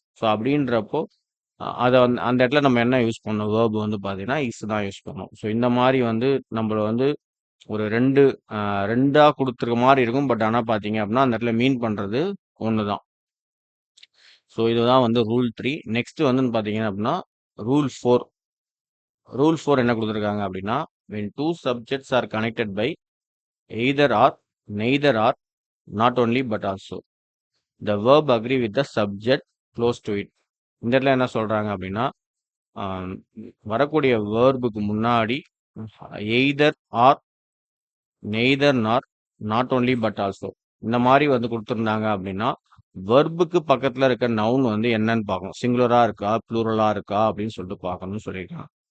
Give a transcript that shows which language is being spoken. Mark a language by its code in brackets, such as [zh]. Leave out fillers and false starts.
[ta] So அப்படின்றப்போ அதை வந்து அந்த இடத்துல நம்ம என்ன யூஸ் பண்ணணும், வேர்பு வந்து பார்த்தீங்கன்னா இஸ் தான் யூஸ் பண்ணணும். ஸோ இந்த மாதிரி வந்து நம்மள வந்து ஒரு ரெண்டா கொடுத்துருக்க மாதிரி இருக்கும். பட் ஆனால் பார்த்தீங்க அப்படின்னா அந்த இடத்துல மீன் பண்ணுறது ஒன்று தான். ஸோ இதுதான் வந்து ரூல் 3. நெக்ஸ்ட் வந்து பார்த்தீங்க அப்படின்னா ரூல் 4. ரூல் 4 என்ன கொடுத்துருக்காங்க அப்படின்னா [en] when two subjects are connected by either or, neither or, not only but also, the verb agree with the subject close to it. [ta] இந்த இடத்துல என்ன சொல்றாங்க அப்படின்னா ஆம், வரக்கூடிய வேர்புக்கு முன்னாடி எய்தர் ஆர், நெய்தர் நார், நாட் only பட் ஆல்சோ இந்த மாதிரி வந்து கொடுத்துருந்தாங்க அப்படின்னா வெர்புக்கு பக்கத்துல இருக்க நவுன் வந்து என்னன்னு பார்க்கணும், சிங்குலரா இருக்கா ப்ளூரலா இருக்கா அப்படின்னு சொல்லிட்டு பார்க்கணும்னு சொல்லியிருக்காங்க.